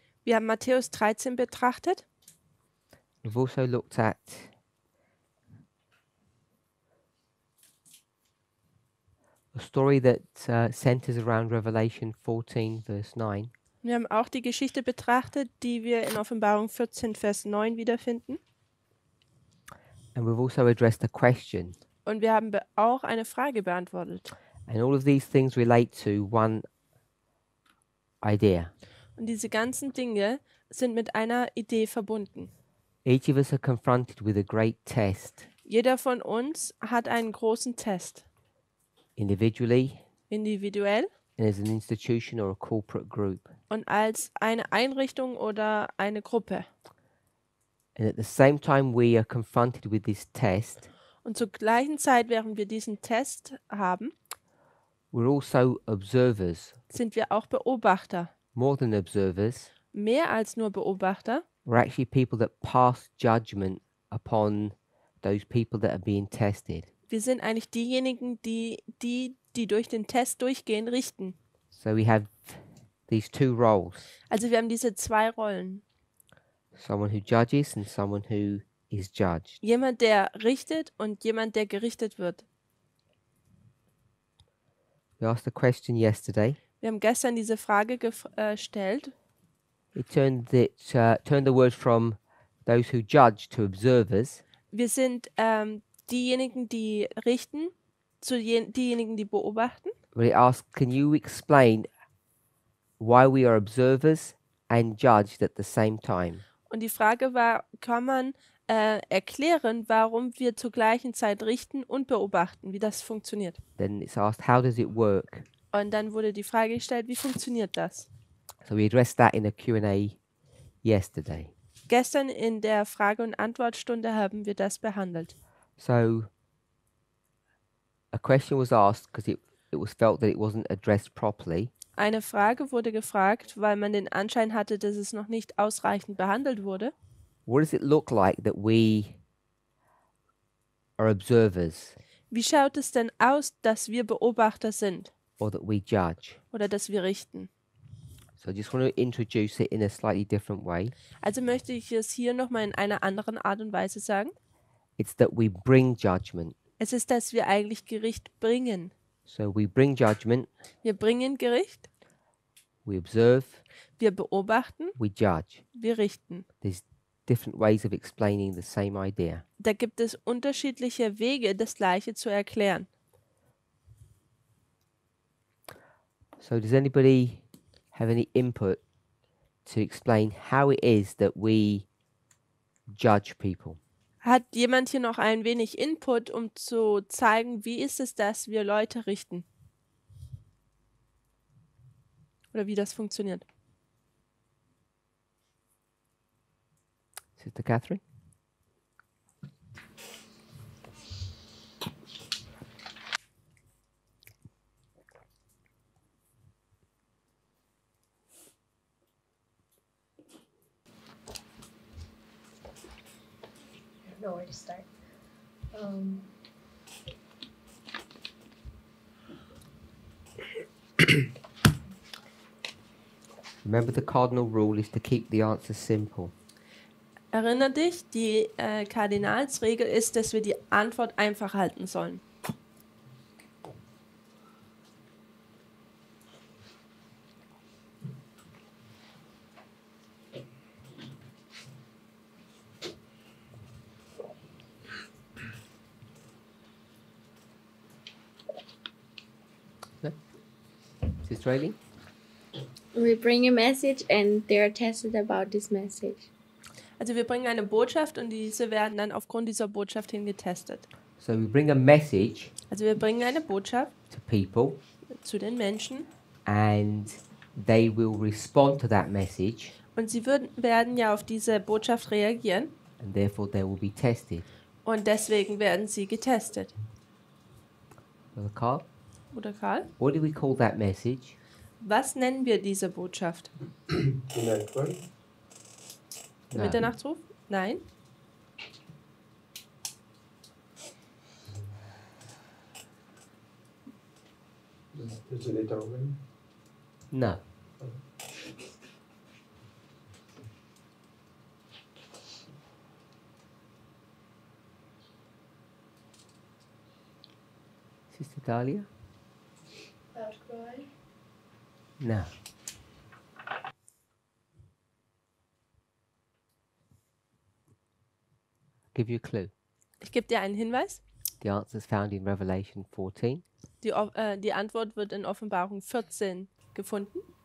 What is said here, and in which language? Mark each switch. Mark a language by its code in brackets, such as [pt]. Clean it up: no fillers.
[de] Wir haben Matthäus 13 betrachtet. [en] We've also looked at a story that centers around Revelation 14, verse 9. [de] Wir haben auch die Geschichte betrachtet, die wir in Offenbarung 14, Vers 9 wiederfinden. [en] And we've also addressed a question. [de] Und wir haben auch eine Frage beantwortet. [en] And all of these things relate to one idea. [de] Und diese ganzen Dinge sind mit einer Idee verbunden. [en] Each of us are confronted with a great test, [de] Jeder von uns hat einen großen Test. [en] individually, [de] Individuell [en] and as an institution or a corporate group. [de] und als eine Einrichtung oder eine Gruppe. [en] And at the same time we are confronted with this test, [de] Und zur gleichen Zeit, während wir diesen Test haben, [en] we're also observers. [de] sind wir auch Beobachter. [en] More than observers, [de] Mehr als nur Beobachter. [en] we're actually people that pass judgment upon those people that are being tested. [de] Wir sind eigentlich diejenigen, die durch den Test durchgehen, richten. [en] So we have these two roles, [de] Also wir haben diese zwei Rollen. [en] someone who judges and someone who is judged. [de] Jemand, der richtet und jemand, der gerichtet wird. [en] We asked a question yesterday. [de] Wir haben gestern diese Frage gestellt. [en] It turned the word from those who judge to observers. [de] Wir sind diejenigen, die richten, zu diejenigen, die beobachten. [en] But it asked, can you explain why we are observers and judged at the same time? [de] Und die Frage war, kann man erklären, warum wir zur gleichen Zeit richten und beobachten, wie das funktioniert. [en] Then it's asked, how does it work? [de] Und dann wurde die Frage gestellt, wie funktioniert das? [en] So we addressed that in a Q&A yesterday. [de] Gestern in der Frage- und Antwortstunde haben wir das behandelt. [en] So a question was asked because it was felt that it wasn't addressed properly. [de] Eine Frage wurde gefragt, weil man den Anschein hatte, dass es noch nicht ausreichend behandelt wurde. [en] What does it look like that we are observers [de] Wie schaut es denn aus, dass wir Beobachter sind [en] or that we judge? [de] oder dass wir richten? [en] So I just want to introduce it in a slightly different way. [de] Also möchte ich es hier nochmal in einer anderen Art und Weise sagen. [en] It's that we bring judgment. [de] Es ist, dass wir eigentlich Gericht bringen. [en] So we bring judgment, [de] Wir bringen Gericht, [en] we observe, [de] wir beobachten, [en] we judge. [de] wir richten. [en] There's different ways of explaining the same idea. [de] Da gibt es unterschiedliche Wege, das Gleiche zu erklären. [en] So does anybody have any input to explain how it is that we judge people? [de] Hat jemand hier noch ein wenig Input, um zu zeigen, wie ist es, dass wir Leute richten? Oder wie das funktioniert? [en] Sister Catherine? I don't know where to start. Remember, the cardinal rule is to keep the answer simple. [de] Erinner dich, die Kardinalsregel ist, dass wir die Antwort einfach halten sollen. [en] Sister Aileen? We bring a message and they are tested about this message. [de] Also wir bringen eine Botschaft und diese werden dann aufgrund dieser Botschaft hin getestet. [en] So we bring a message [de] Also wir bringen eine Botschaft [en] to people, [de] zu den Menschen [en] and they will respond to that message, [de] und sie werden ja auf diese Botschaft reagieren [en] and therefore they will be tested. [de] und deswegen werden sie getestet. [en] Brother Carl, [de] Oder Karl? [en] what do we call that message? [de] Was nennen wir diese Botschaft? Der [en] No. [de] Mitternachtsruf? Nein. [en] Is it a Daumen? No. Sister Dahlia? Outcry. No. Give you a clue. [de] Ich gebe dir einen Hinweis. [en] The answer is found in Revelation 14. [de] Die Antwort wird in Offenbarung 14 gefunden.